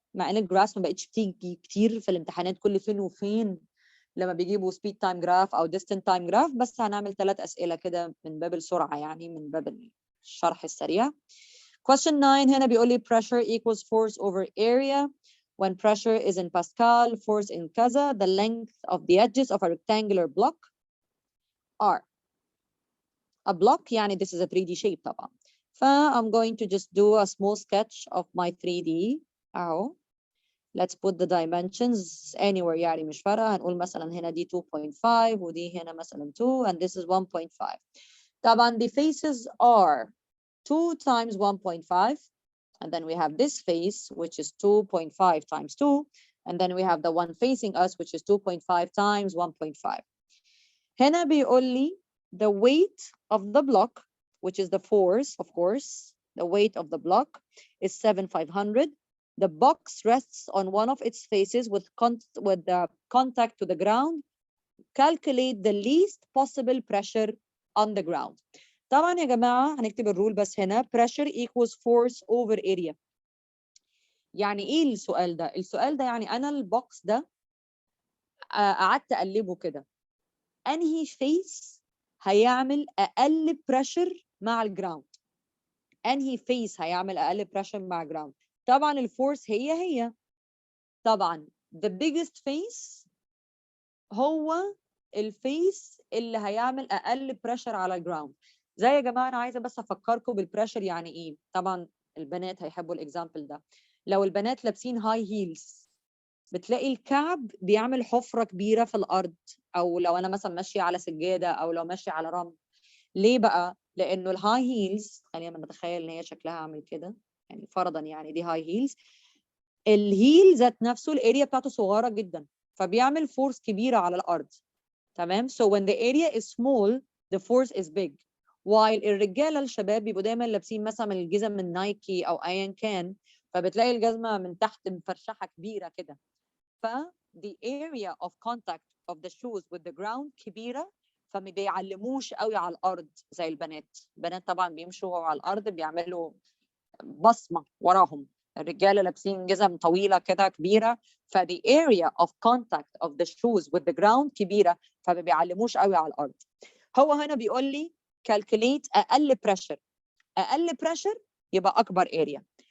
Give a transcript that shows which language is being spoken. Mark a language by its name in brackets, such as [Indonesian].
[Arabic] مع ان الجرافs ما بقتش بتيجي كتير في الامتحانات كل فين وفين لما بيجيبوا speed time graph او distant time graph، بس هنعمل 3 اسئله كده من باب السرعه، يعني من باب الشرح السريع. [English] Question 9 [Arabic] هنا بيقول لي [English] pressure equals force over area. When pressure is in Pascal, force in [Arabic] كذا, [English] the length of the edges of a rectangular block are. A block [Arabic] يعني [English] this is a 3D shape [Arabic] طبعا. [English] I'm going to just do a small sketch of my 3D. [Arabic] أهو. [English] Let's put the dimensions anywhere [Arabic] يعني مش فارقة. هنقول مثلا هنا دي 2.5 ودي هنا مثلا 2 [English] and this is 1.5. [Arabic] طبعا [English] the faces are 2 times 1.5, and then we have this face which is 2.5 times 2, and then we have the one facing us which is 2.5 times 1.5. [Arabic] هنا بيقول لي [English] the weight of the block, which is the force, of course, the weight of the block is 7,500. The box rests on one of its faces with the contact to the ground. Calculate the least possible pressure on the ground. [Arabic] طبعا يا جماعة هنكتب الرول بس هنا [English] pressure equals force over area. [Arabic] يعني ايه السؤال ده؟ السؤال ده يعني انا البوكس ده قعدت اقلبه كده، انهي فيس هيعمل اقل pressure مع الجراوند؟ انهي فيس هيعمل اقل pressure مع الجراوند؟ طبعا الفورس هي طبعا the biggest face هو الفيس اللي هيعمل اقل pressure على الجراوند. زي يا جماعه انا عايزه بس افكركم بالبريشر يعني ايه. طبعا البنات هيحبوا الاكزامبل ده. لو البنات لابسين هاي هيلز بتلاقي الكعب بيعمل حفره كبيره في الارض، او لو انا مثلا ماشيه على سجاده او لو ماشيه على رمل. ليه بقى؟ لانه الهاي هيلز، خلينا نتخيل ان هي شكلها عامل كده، يعني فرضا يعني دي هاي هيلز، الهيل ذات نفسه الاريا بتاعته صغيره جدا فبيعمل فورس كبيره على الارض. تمام. [English] So when the area is small the force is big. [Arabic] while الرجاله الشباب بيبقوا دايما لابسين مثلا الجزم من نايكي او ايا كان، فبتلاقي الجزمه من تحت مفرشحه كبيره كده. [English] ف the area of contact of the shoes with the ground [Arabic] كبيره، فما بيعلموش قوي على الارض زي البنات. البنات طبعا بيمشوا على الارض بيعملوا بصمه وراهم. الرجاله لابسين جزم طويله كده كبيره، ف [English] the area of contact of the shoes with the ground [Arabic] كبيره، فما بيعلموش قوي على الارض. هو هنا بيقول لي calculate اقل pressure. اقل pressure يبقى اكبر area.